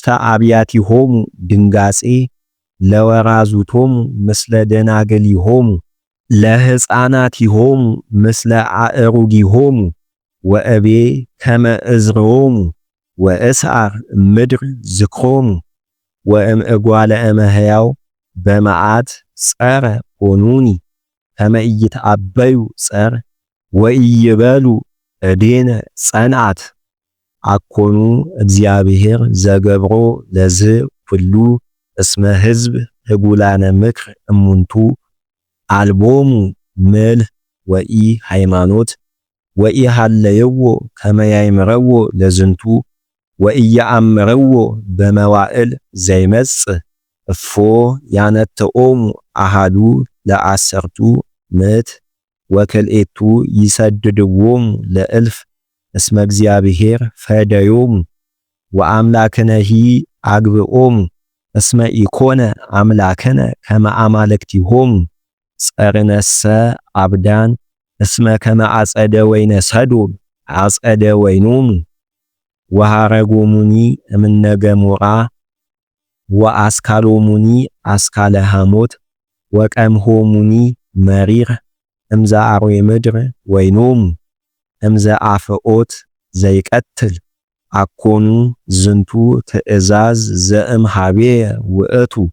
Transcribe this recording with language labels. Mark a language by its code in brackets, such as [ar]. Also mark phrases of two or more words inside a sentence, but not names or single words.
[gez] አብያቲሆሙ ድንጋጼ ለወራዙቶሙ ምስለ ደናግሊሆሙ ለሕፃናቲሆሙ ምስለ አእሩጊሆሙ ወእቤ ከመ እዝርዎሙ ወእስዓር ምድር ዝክሮሙ ወእምእጓለ እመሕያው በመዓት ጸረ ሆኑኒ ከመ ኢይትአበዩ ጸር ወኢይበሉ እዴነ ጸንዓት አኮኑ እግዚአብሔር ዘገብሮ ለዝ ኩሉ እስመ ሕዝብ ህጉላነ ምክር እሙንቱ አልቦሙ ምልህ ወኢ ሃይማኖት ወኢ ሃለየዎ ከመ ያይምረዎ ለዝንቱ ወኢየአምረዎ በመዋዕል ዘይመጽእ እፎ ያነትኦሙ አሃዱ ለአሰርቱ ምዕት ወክልኤቱ ይሰድድዎሙ ለእልፍ እስመ እግዚአብሔር ፈደዮሙ ወአምላክነሂ አግብኦሙ እስመ ኢኮነ አምላክነ ከመ አማልክቲሆሙ ጸርነሰ አብዳን እስመ ከመ አጸደ ወይነ ሰዶም አጸደ ወይኖሙ ወሐረጎሙኒ እምነ ገሞራ ወአስካሎሙኒ አስካለ ሐሞት ወቀምሆሙኒ መሪር እምዘ አርዌ ምድር ወይኖሙ እምዘ አፍኦት ዘይቀትል አኮኑ ዝንቱ ትእዛዝ ዘእምሃቤ ውእቱ